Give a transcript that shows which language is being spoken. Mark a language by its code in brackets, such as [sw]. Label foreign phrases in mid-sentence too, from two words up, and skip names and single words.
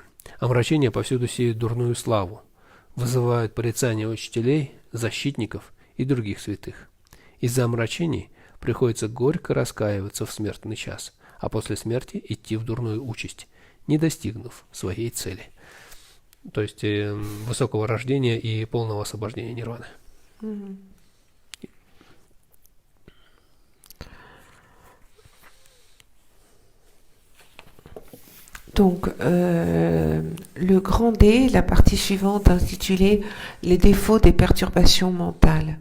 [ru] Омрачение повсюду сеют дурную славу, вызывают порицание учителей, защитников и других святых. Из-за омрачений приходится горько раскаиваться в смертный час, а после смерти идти в дурную участь, не достигнув своей цели. То есть высокого рождения и полного освобождения нирваны. [fr] Donc, le grand D, la partie suivante intitulée Les défauts des perturbations mentales.